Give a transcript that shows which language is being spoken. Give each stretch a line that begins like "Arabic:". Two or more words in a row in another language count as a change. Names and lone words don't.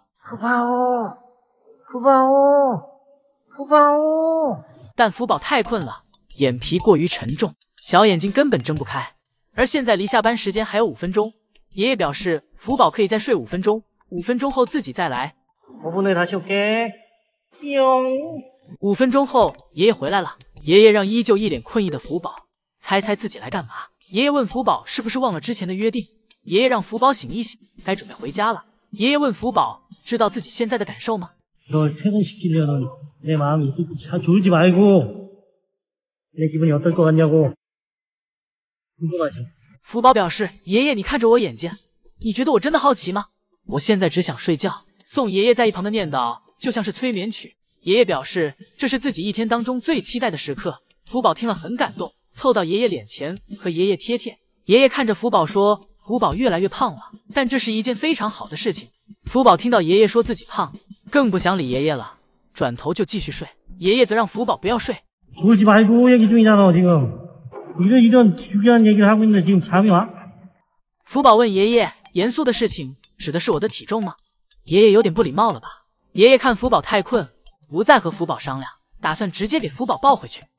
Chinese: 福宝，福宝，福宝。但福宝太困了，眼皮过于沉重，小眼睛根本睁不开。而现在离下班时间还有5分钟，爷爷表示福宝可以再睡5分钟，5分钟后自己再来。
Korean: 5분 후에 다시 올게. 뿅。
Chinese: 5 分钟后，爷爷回来了。爷爷让依旧一脸困意的福宝猜猜自己来干嘛。爷爷问福宝是不是忘了之前的约定。爷爷让福宝醒一醒，该准备回家了。爷爷问福宝知道自己现在的感受吗？
Korean: 널 퇴근시키려는 내 마음이 졸지 말고 내 기분이 어떨 것 같냐고. 궁금하죠?
Chinese: 福宝表示，爷爷你看着我眼睛，你觉得我真的好奇吗？我现在只想睡觉。宋爷爷在一旁的念叨就像是催眠曲。爷爷表示这是自己一天当中最期待的时刻。福宝听了很感动，凑到爷爷脸前和爷爷贴贴。爷爷看着福宝说，福宝越来越胖了，但这是一件非常好的事情。福宝听到爷爷说自己胖，更不想理爷爷了，转头就继续睡。爷爷则让福宝不要睡。
Korean: 졸지 말고 얘기 중이잖아 지금. 이런 중요한 얘기를 하고 있는데 지금 잠이 와?
Chinese: 福宝问爷爷：“严肃的事情指的是我的体重吗？” 爷爷有点不礼貌了吧？爷爷看福宝太困，不再和福宝商量，打算直接给福宝抱回去。